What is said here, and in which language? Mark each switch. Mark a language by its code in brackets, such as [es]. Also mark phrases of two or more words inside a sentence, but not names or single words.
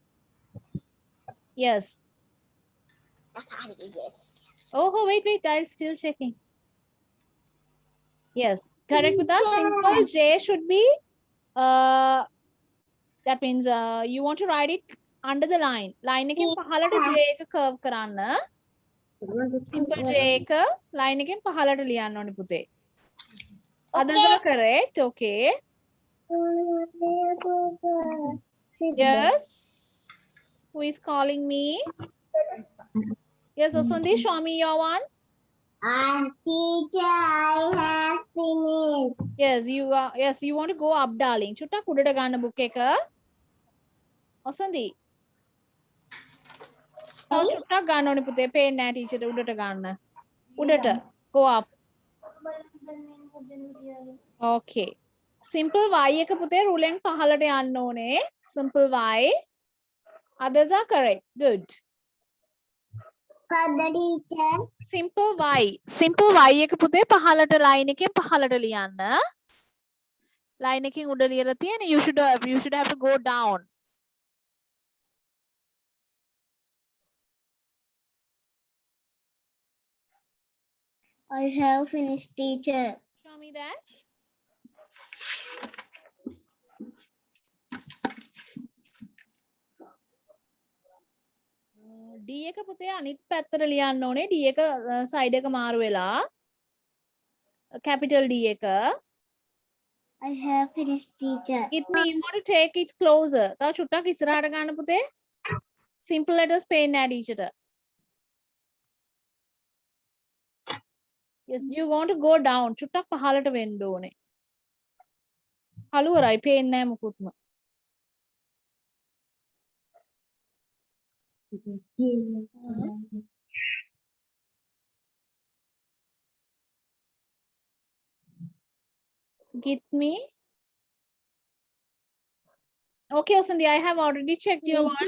[en] Yes. Yes. Oh, wait. I'm still checking. Yes, correct with us. Simple J should be, that means you want to write it under the line. [si] Line එකෙන් පහළට J එක curve කරන්න. [en] Simple J [si] එක line එකෙන් පහළට ලියන්න ඕනේ පුතේ. [en] Others are correct. Okay. Yes. Who is calling me? Yes, Asandi, show me your one. Teacher, I have finished. Yes, you are. Yes, you want to go up, darling. [si] චුට්ටක් උඩට ගන්න book එක. Asandi. තව චුට්ටක් ගන්න ඕනේ පුතේ. පේන්නේ නැහැ ටීචර්ට උඩට ගන්න. උඩට. [en] Go up. Okay. Simple Y [si] එක පුතේ රුලෙන් පහළට යන්න ඕනේ. [en] Simple Y. Others are correct. Good. For the teacher. Simple Y. Simple Y [si] එක පුතේ පහළට line එකෙන් පහළට ලියන්න. Line එකෙන් උඩ ලියලා තියෙන. [en] You should have to go down. I have finished, teacher. Show me that. [si] D එක පුතේ අනිත් පැත්තට ලියන්න ඕනේ. D එක side එක මාරු වෙලා. [en] Capital D [si] එක. [en] I have finished, teacher. It means you want to take it closer. [si] තව චුට්ටක් ඉස්සරහට ගන්න පුතේ. [en] Simple letters [si] පේන්නේ නැහැ ටීචර්ට. [en] Yes, you want to go down. [si] චුට්ටක් පහළට වෙන්න ඕනේ. කළුවරයි පේන්නේ නැහැ මුකුත්ම. [en] Get me. Okay, Osandi, I have already checked your one.